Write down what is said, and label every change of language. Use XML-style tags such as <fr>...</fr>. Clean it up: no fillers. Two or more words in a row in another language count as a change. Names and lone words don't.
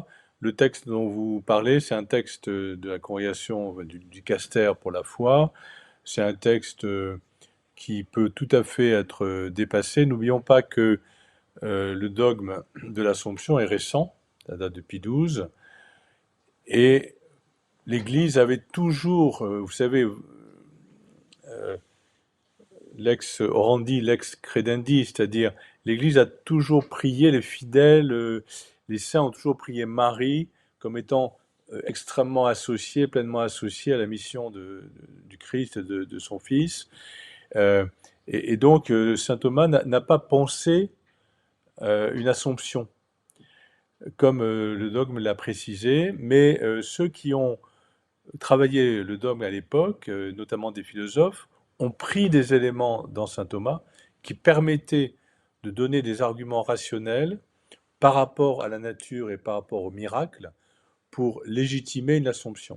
<fr>Le texte dont vous parlez, c'est un texte de la congrégation du Caster pour la foi. C'est un texte qui peut tout à fait être dépassé. N'oublions pas que le dogme de l'Assomption est récent, ça date de Pie XII, et l'Église avait toujours, vous savez,</fr> <la>lex orandi, lex credendi,</la> <fr>c'est-à-dire l'Église a toujours prié les fidèles, les saints ont toujours prié Marie comme étant extrêmement associée, pleinement associée à la mission du Christ, de son Fils. Euh, et donc, saint Thomas n'a pas pensé une assomption, comme le dogme l'a précisé, mais ceux qui ont travaillé le dogme à l'époque, notamment des philosophes, ont pris des éléments dans saint Thomas qui permettaient de donner des arguments rationnels par rapport à la nature et par rapport au miracle pour légitimer une assomption.</fr>